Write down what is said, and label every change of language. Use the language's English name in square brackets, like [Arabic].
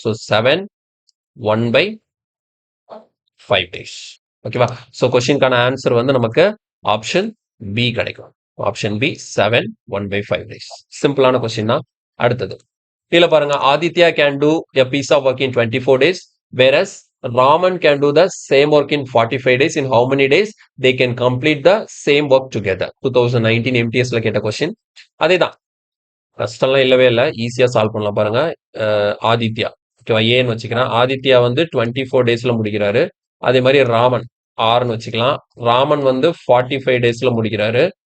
[Tamil] So 7 1/5 days. ஓகேவா? So கொஸ்டின்கான answer வந்து நமக்கு ஆப்ஷன் பி கிடைக்கும். Option B 7 1/5 days. சிம்பிளான கொஸ்டின் தான். அடுத்தது கீழே பாருங்க, [English] Aditya can do a piece of work in 24 days, whereas Raman can do the same work in 45 days. In how many days they can complete the same work together? [Tamil] 2019 MTSல கேட்ட question. அதேதான், கஷ்டம்லாம் இல்லவே இல்லை, ஈஸியா சால்வ் பண்ணலாம். பாருங்க, ஆதித்யா, ஓகேவா, ஏன்னு வச்சுக்கிறேன். ஆதித்யா வந்து 24 டேஸ்ல முடிக்கிறாரு. அதே மாதிரி ராமன் ஆர்னு வச்சுக்கலாம். ராமன் வந்து 45 டேஸ்ல முடிக்கிறாரு.